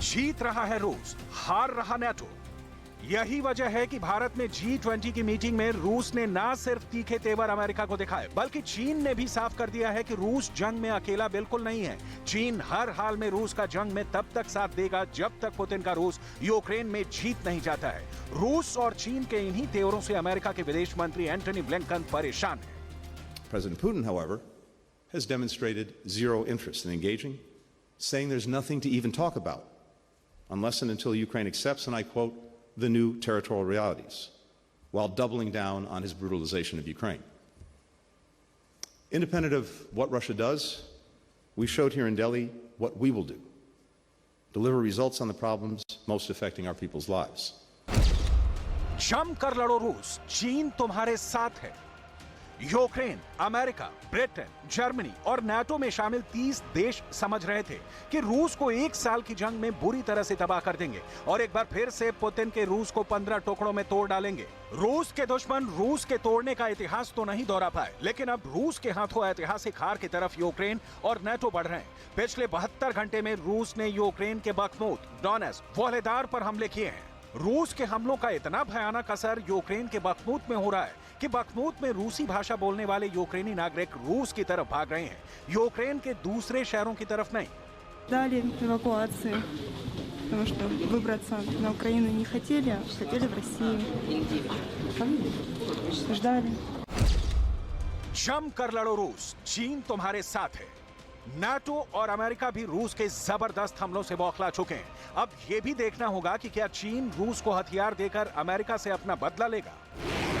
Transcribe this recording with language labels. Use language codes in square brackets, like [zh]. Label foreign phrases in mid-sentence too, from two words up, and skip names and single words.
[hi] जीत रहा है रूस, हार रहा नाटो। यही वजह है कि भारत में G20 की मीटिंग में रूस ने ना सिर्फ तीखे तेवर अमेरिका को दिखाए, बल्कि चीन ने भी साफ कर दिया है कि रूस जंग में अकेला बिल्कुल नहीं है। चीन हर हाल में रूस का जंग में तब तक साथ देगा जब तक पुतिन का रूस यूक्रेन में जीत नहीं जाता है। रूस और चीन के इन्हीं तेवरों से अमेरिका के विदेश मंत्री एंटनी ब्लिंकन परेशान है। [en] President Putin, however, has demonstrated zero interest in engaging, saying there's nothing to even talk about unless and until Ukraine accepts, and I quote, the new territorial realities, while doubling down on his brutalization of Ukraine. Independent of what Russia does, we showed here in Delhi what we will do: deliver results on the problems most affecting our people's lives. [hi] जम कर लड़ो रूस, चीन तुम्हारे साथ है। यूक्रेन, अमेरिका, ब्रिटेन, जर्मनी और नाटो में शामिल 30 देश समझ रहे थे कि रूस को 1 साल की जंग में बुरी तरह से तबाह कर देंगे और एक बार फिर से पुतिन के रूस को 15 टुकड़ों में तोड़ डालेंगे। रूस के दुश्मन रूस के तोड़ने का इतिहास तो नहीं दोहरा पाए, लेकिन अब रूस के हाथों ऐतिहासिक हार की तरफ यूक्रेन और नाटो बढ़ रहे हैं। पिछले 72 घंटे में रूस ने यूक्रेन के बखमूत, डोनेत्स्क, वोहलेदार पर हमले किए हैं। रूस के हमलों का इतना भयानक असर यूक्रेन के बखमूत में हो रहा है कि बखमूत में रूसी भाषा बोलने वाले यूक्रेनी नागरिक रूस की तरफ भाग रहे हैं, यूक्रेन के दूसरे शहरों की तरफ नहीं। [ru] Ждали эвакуации, потому что выбраться на Украину не хотели, а хотели в Россию. Ждали. [hi] जम कर लड़ो रूस, चीन तुम्हारे साथ है। नाटो और अमेरिका भी रूस के जबरदस्त हमलों से बौखला चुके हैं। अब यह भी देखना होगा कि क्या चीन रूस को हथियार देकर अमेरिका से अपना बदला लेगा।